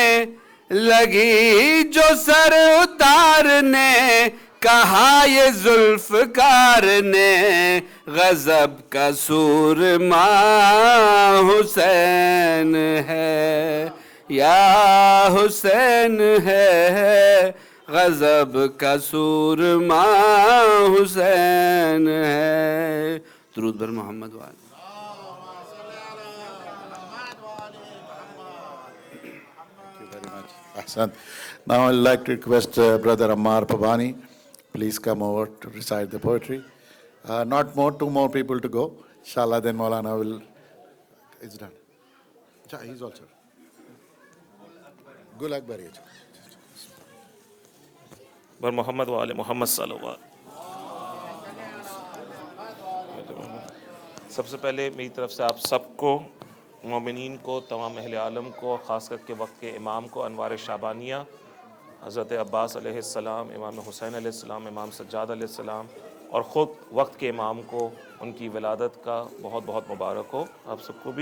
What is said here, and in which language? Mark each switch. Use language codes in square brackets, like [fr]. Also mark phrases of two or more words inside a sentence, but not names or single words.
[ur] لگی جو سر اتارنے، کہا یہ ذوالفقار نے غضب کا سورما حسین ہے، یا حسین ہے غضب کا سورما حسین ہے۔ درود بر محمد وآلہ۔ [en] Now I'd like to request Brother Ammar Pabani, please come over to recite the poetry. Not more, 2 more people to go. Inshallah, then Maulana will. It's done. He's also. Gul Akbar. [ur] بر محمد و آل محمد [ar] صلی اللہ علیہ۔ [ur] سب سے پہلے میری طرف سے آپ سب کو، مومنین کو، تمام اہل عالم کو، خاص کر کے وقت کے امام کو، انوار شعبانیہ، حضرت عباس [ar] علیہ السلام، [ur] امام حسین [ar] علیہ السلام، [ur] امام سجاد [ar] علیہ السلام، [ur] اور خود وقت کے امام کو ان کی ولادت کا بہت بہت مبارک ہو آپ سب کو بھی۔